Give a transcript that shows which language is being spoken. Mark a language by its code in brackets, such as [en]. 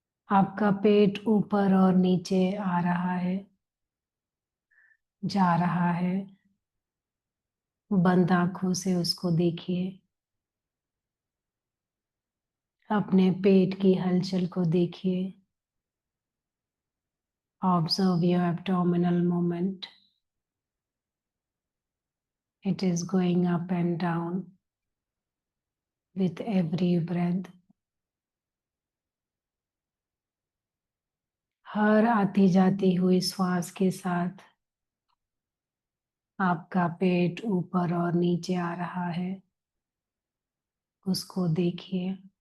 [hi] आपका पेट ऊपर और नीचे आ रहा है, जा रहा है। बंद आंखों से उसको देखिए। अपने पेट की हलचल को देखिए। [en] Observe your abdominal movement. It is going up and down with every breath. [hi] हर आती जाती हुई श्वास के साथ आपका पेट ऊपर और नीचे आ रहा है, उसको देखिए।